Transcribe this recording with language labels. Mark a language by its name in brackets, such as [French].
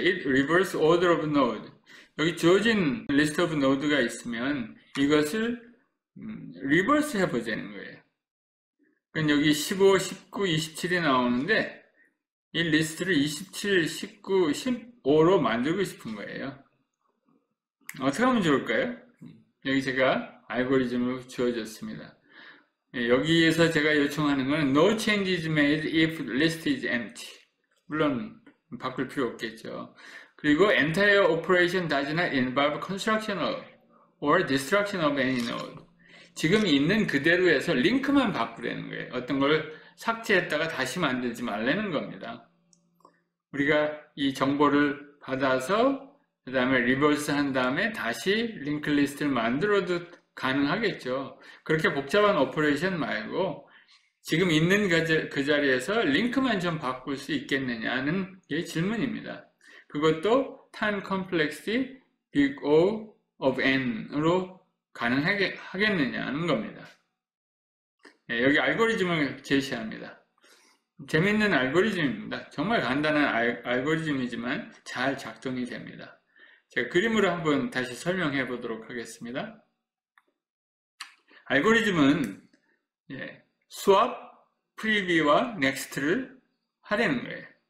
[Korean] 리버스 오더 오브 노드. 여기 주어진 리스트 오브 노드가 있으면 이것을 리버스 해보자는 거예요. 그러니까 여기 15, 19, 27이 나오는데 이 리스트를 27, 19, 15로 만들고 싶은 거예요. 어떻게 하면 좋을까요? 여기 제가 알고리즘을 주어졌습니다. 여기에서 제가 요청하는 것은 [English] No change is made if list is empty. [Korean] 물론 바꿀 필요 없겠죠. 그리고 [English] Entire operation does not involve construction or destruction of any node. [Korean] 지금 있는 그대로 해서 링크만 바꾸라는 거예요. 어떤 걸 삭제했다가 다시 만들지 말라는 겁니다. 우리가 이 정보를 받아서 그 다음에 리버스 한 다음에 다시 링크 리스트를 만들어도 가능하겠죠. 그렇게 복잡한 오퍼레이션 말고 지금 있는 그 자리에서 링크만 좀 바꿀 수 있겠느냐는 게 질문입니다. 그것도 time complexity big O of n으로 가능하겠느냐는 겁니다. 네, 여기 알고리즘을 제시합니다. 재밌는 알고리즘입니다. 정말 간단한 알고리즘이지만 잘 작동이 됩니다. 제가 그림으로 한번 다시 설명해 보도록 하겠습니다. 알고리즘은 swap, preview와 next를 하려는 거예요.